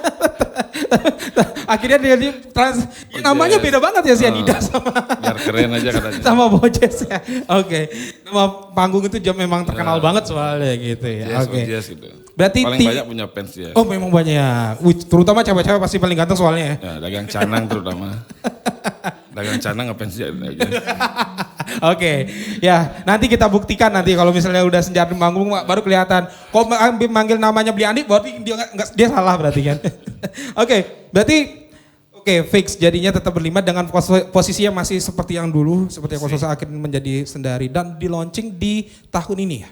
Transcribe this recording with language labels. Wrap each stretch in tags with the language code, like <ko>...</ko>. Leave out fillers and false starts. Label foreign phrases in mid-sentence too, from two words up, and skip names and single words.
<id>Akhirnya dia namanya beda banget ya Sianida sama biar keren aja katanya. Sama Bojes ya. Oke. Nama panggung itu memang terkenal banget soalnya gitu ya. Oke. Gitu. Berarti paling banyak punya fans dia. Oh, memang banyak. Terutama cewek-cewek pasti paling ganteng soalnya ya. Ya, dagang canang terutama. Dagang canang ngefans dia. Oke, ya nanti kita buktikan nanti kalau misalnya udah senjata manggung baru kelihatan. Kok manggil namanya Beli Andi, berarti dia salah berarti kan. Oke, berarti fix jadinya tetap berlima dengan posisinya masih seperti yang dulu, seperti yang Kososa akhirnya menjadi Sendari dan di launching di tahun ini ya.</id>